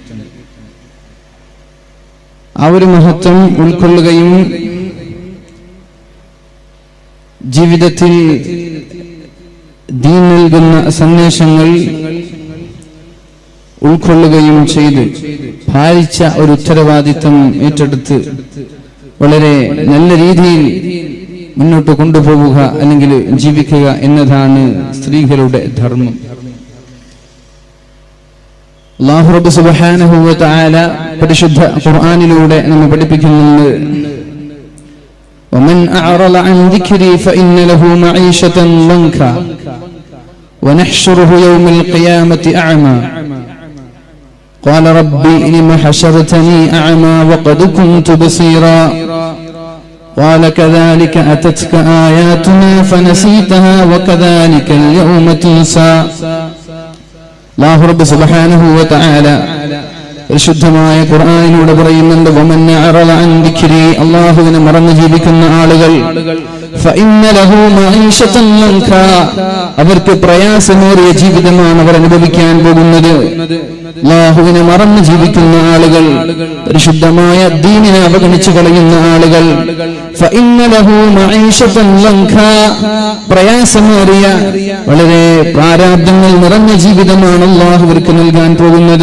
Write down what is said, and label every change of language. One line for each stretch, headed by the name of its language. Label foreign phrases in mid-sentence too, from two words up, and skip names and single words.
Malayalam: ആ ഒരു മഹത്വം ഉൾക്കൊള്ളുകയും ജീവിതത്തിൽ ദീൻ നൽകുന്ന സന്ദേശങ്ങൾ ഉൾക്കൊള്ളുകയും ചെയ്ത് ഭാരിച്ച ഒരു ഉത്തരവാദിത്തം ഏറ്റെടുത്ത് വളരെ നല്ല രീതിയിൽ മുന്നോട്ട് കൊണ്ടുപോവുക അല്ലെങ്കിൽ ജീവിക്കുക എന്നതാണ് സ്ത്രീകളുടെ ധർമ്മം.
Arabic: الله رب سبحانه وتعالى
Malayalam: പരിശുദ്ധ ഖുർആനിലൂടെ നമ്മെ പഠിപ്പിക്കുന്നുണ്ട്,
Arabic: ومن أعرض عن ذكري فإن له معيشة ضنكا ونحشره يوم القيامة أعمى قال ربي لم حشرتني أعمى وقد كنت بصيرا قال كذلك أتتك آياتنا فنسيتها وكذلك اليوم تنسى. الله رب سبحانه وتعالى
Malayalam: പരിശുദ്ധമായ ഖുർആനിലൂടെ പറയുന്നുണ്ട്,
Arabic: ومن أعرض عن ذكري,
Malayalam: അല്ലാഹുവിനെ മറന്നു ജീവിക്കുന്ന ആളുകൾ,
Arabic: فإن له معيشة ضنكا,
Malayalam: അവർക്ക് പ്രയാസമേറിയ ജീവിതമാണ് അവർ അനുഭവിക്കാൻ പോകുന്നത്. അല്ലാഹുവിനെ മറന്നു ജീവിക്കുന്ന ആളുകൾ, പരിശുദ്ധമായ ദീനിനെ അവഗണിച്ചു കളയുന്ന ആളുകൾ,
Arabic: فإن له معيشة ضنكا,
Malayalam: പ്രയാസമേറിയ വളരെ പ്രാരാബ്ധങ്ങൾ നിറഞ്ഞ ജീവിതമാണ് അല്ലാഹു അവർക്ക് നൽകാൻ പോകുന്നത്.